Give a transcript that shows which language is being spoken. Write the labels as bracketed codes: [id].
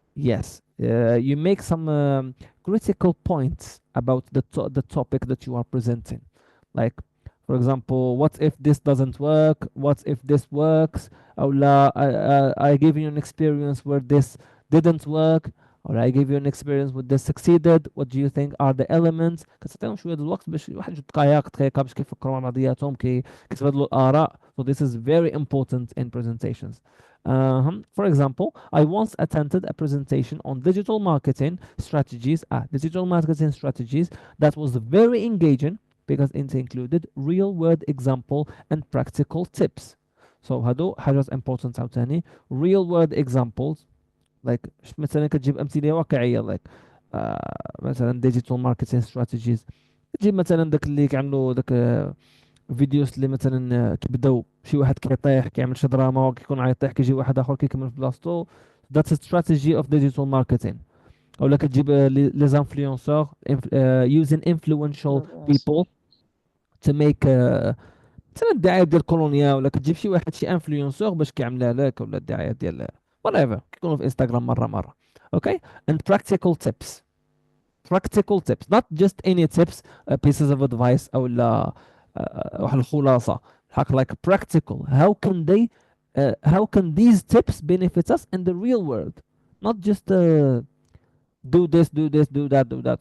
[en] Yes, you make some critical points about the topic that you are presenting. Like, for example, what if this doesn't work? What if this works? Or I give you an experience where this didn't work, or I give you an experience where this succeeded. What do you think are the elements؟ [ar] كتعطيهم شوية الوقت باش واحد يجيب دقائق باش كيفكروا مع بعضياتهم كيتبادلوا الآراء. [en] So this is very important in presentations. For example, I once attended a presentation on digital marketing strategies. Digital marketing strategies that was very engaging because it included real-world example and practical tips. So [ar] هادو حاجات [en] important [ar] عاوتاني [en] real-world examples, like [ar] مثلا كتجيب أمثلة واقعية [en] like [ar] مثلا [en] digital marketing strategies. [ar] تجيب مثلا داك اللي كيعملوا داك فيديوز اللي مثلا كيبداو شي واحد كيطيح كيعمل شي دراما وكيكون عيطيح كيجي واحد اخر كيكمل في بلاصتو. [en] That's a strategy of digital marketing. [ar] اولا كتجيب لي زانفلونسور [en] using influential Yes. people to make [ar] مثلا الدعايه ديال كولونيا، ولا كتجيب شي واحد شي انفلونسور باش كيعملها لك، ولا الدعايه ديال whatever كيكونوا في انستغرام مره. [en] Okay, and practical tips. Practical tips, not just any tips, pieces of advice [ar] او لا واحد الخلاصه. [en] like practical. How can these tips benefit us in the real world, not just do this, do that.